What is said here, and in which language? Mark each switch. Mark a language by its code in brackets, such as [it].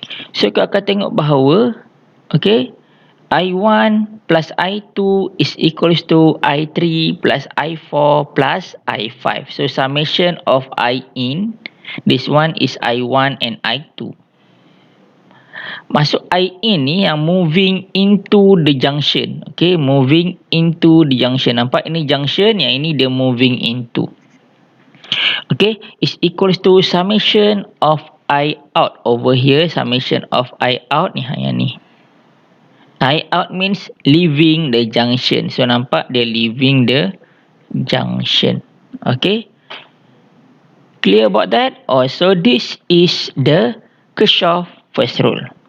[en] So [ms] kau akan tengok bahawa, [en] okay, I1 plus I2 is equals to I3 plus I4 plus I5. So summation of I in, this one is I1 and I2. [ms] Masuk [en] I in [ms] ni yang [en] moving into the junction. Okay, moving into the junction. [ms] Nampak ini junction, yang ini dia [en] moving into. Okay, is equals to summation of I out. Over here, summation of I out [ms] ni, yang ni. [en] I out means leaving the junction. So [ms] nampak dia [en] leaving the junction. Okay, clear about that? So this is the Kirchhoff first rule.